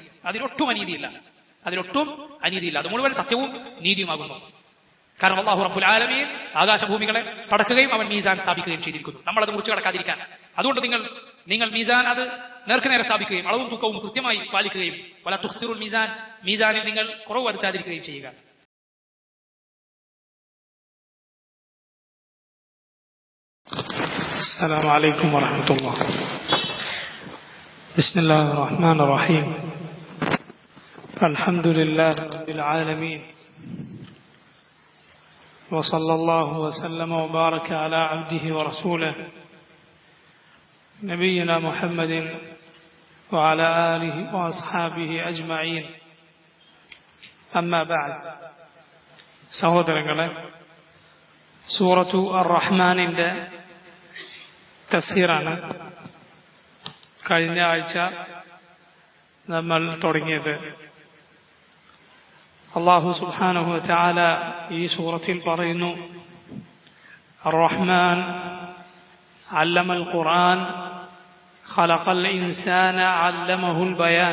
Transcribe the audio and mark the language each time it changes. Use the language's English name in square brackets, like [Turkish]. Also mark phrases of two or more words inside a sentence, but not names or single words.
[Malayalam] അതിലൊട്ടും അനീതിയില്ല, അത് മുഴുവൻ സത്യവും നീതിയുമാകുന്നു. കാരണം [Arabic] الله رب العالمين [Malayalam] ആകാശഭൂമികളെ പടക്കുകയും അവൻ മീസാൻ സ്ഥാപിക്കുകയും ചെയ്തിരിക്കുന്നു, നമ്മളത് മുറിച്ചു കടക്കാതിരിക്കാൻ. അതുകൊണ്ട് നിങ്ങൾ മീസാൻ അത് നേർക്കുനേരെ സ്ഥാപിക്കുകയും അളവും തൂക്കവും കൃത്യമായി പാലിക്കുകയും [Arabic] ولا تخسروا الميزان, [Malayalam] മീസാനിൽ നിങ്ങൾ കുറവ് വരുത്താതിരിക്കുകയും ചെയ്യുക. [Arabic] السلام عليكم ورحمة الله. بسم الله الرحمن الرحيم. الحمد لله رب العالمين، وصلى الله وسلم وبارك على عبده ورسوله نبينا محمد وعلى آله وأصحابه أجمعين. أما بعد. [Malayalam] സഹോദരങ്ങളെ, സൂറത്തു അർ-റഹ്മാനിന്റെ തഫ്സീറാണ് കഴിഞ്ഞ ആഴ്ച നമ്മൾ തുടങ്ങിയത്. [Arabic] الله سبحانه وتعالى [Malayalam] ഈ സൂറത്തിൽ പറയുന്നു, [Arabic] الرحمن علم القرآن خلق الإنسان علمه البيان.